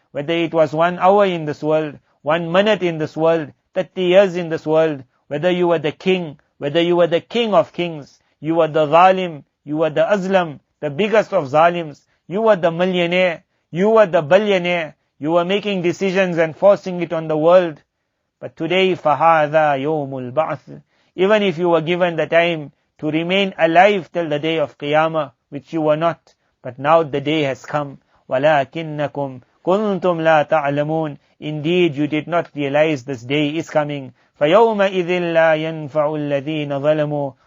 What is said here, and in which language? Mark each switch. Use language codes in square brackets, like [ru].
[en] Whether it was 1 hour in this world, 1 minute in this world, 30 years in this world, whether you were the king, whether you were the king of kings, you were the zalim, you were the azlam, the biggest of zalims, you were the millionaire, you were the billionaire, you were making decisions and forcing it on the world. But today, [ar] فَهَذَا يَوْمُ الْبَعْثِ. [en] Even if you were given the time to remain alive till the day of Qiyamah, which you were not, but now the day has come. [ar] وَلَكِنَّكُمْ كُنْتُمْ لَا تَعْلَمُونَ. [en] Indeed, you did not realize this day is coming. [ar] فَيَوْمَئِذٍ لَا يَنْفَعُ الَّذِينَ ظَلَمُوا.